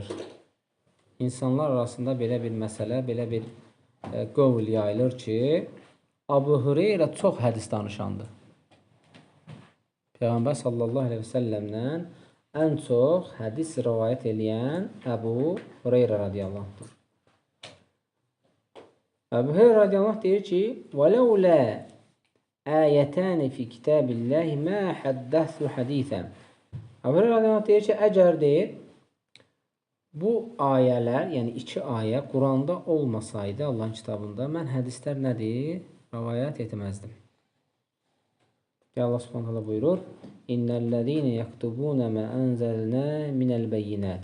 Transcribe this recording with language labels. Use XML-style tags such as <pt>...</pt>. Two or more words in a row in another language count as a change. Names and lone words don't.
<az>İnsanlar arasında belə bir məsələ, belə bir qövl yayılır ki, Əbu Hureyra çox hədis danışandır. Peyğəmbər</az> <ar>صلى الله عليه وسلم</ar> <az>ən çox hədis rivayət eləyən Əbu Hureyra</az> <ar>رضي الله عنه.</ar> <az>Əbu Hureyra</az> <ar>رضي الله عنه</ar> <az>deyir ki,</az> <ar>وَلَوْلَا آيَتَانِ فِي كِتَابِ اللّٰهِ مَا حَدَّثُ حَدِيثًا.</ar> <az>Əbu Hureyra</az> <ar>رضي الله عنه</ar> <az>deyir ki, əgər deyir, bu ayələr, yəni iki ayə Quranda olmasaydı Allahın kitabında, mən hədislər nədir? Rivayət etməzdim. Allah</az> <ar>سبحانه تعالى</ar> <az>buyurur,</az> <ar>إن الذين يكتمون ما أنزلنا من البينات.</ar>